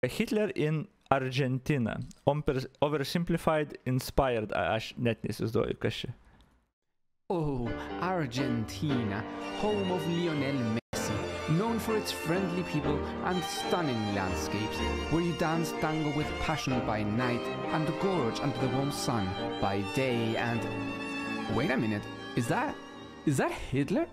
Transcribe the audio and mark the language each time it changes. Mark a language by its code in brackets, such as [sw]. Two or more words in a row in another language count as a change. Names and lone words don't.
[en] Hitler in Argentina. Oversimplified, inspired. [lt] Aš net neįsivaizduoju, kas čia. [en] Oh, Argentina, home of Lionel Messi, known for its friendly people and stunning landscapes, where you dance tango with passion by night and gorge under the warm sun by day and... Wait a minute, is that Hitler?